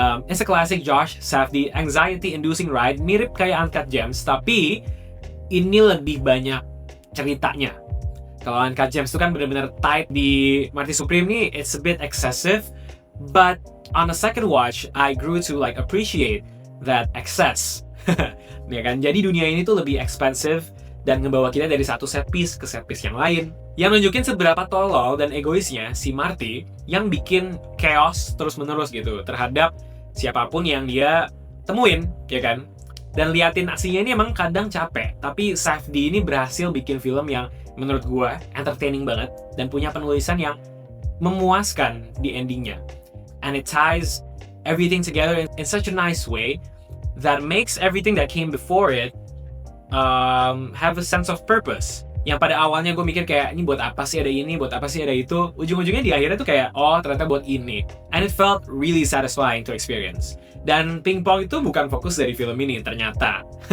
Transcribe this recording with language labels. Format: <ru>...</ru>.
<en>It's a classic Josh Safdie anxiety-inducing ride,</en> <id>mirip kayak Uncut Gems, tapi ini lebih banyak ceritanya. Kalau Uncut Gems itu kan benar-benar tight, di Marty Supreme nih,</id> <en>it's a bit excessive, but on a second watch, I grew to like appreciate that excess.</en> <id>Ya kan, jadi dunia ini tuh lebih expensive dan ngebawa kita dari satu set piece ke set piece yang lain, yang nunjukin seberapa tolol dan egoisnya si Marty yang bikin chaos terus-menerus gitu terhadap siapapun yang dia temuin, ya kan? Dan liatin aksinya ini emang kadang capek, tapi Safdie ini berhasil bikin film yang menurut gue entertaining banget dan punya penulisan yang memuaskan di endingnya.</id> <en>And it ties everything together in such a nice way that makes everything that came before it have a sense of purpose.</en> <id>Yang pada awalnya gue mikir kayak, ini buat apa sih ada ini, buat apa sih ada itu. Ujung-ujungnya di akhirnya tuh kayak, oh ternyata buat ini.</id> <en>And it felt really satisfying to experience.</en> <id>Dan pingpong itu bukan fokus dari film ini ternyata.</id>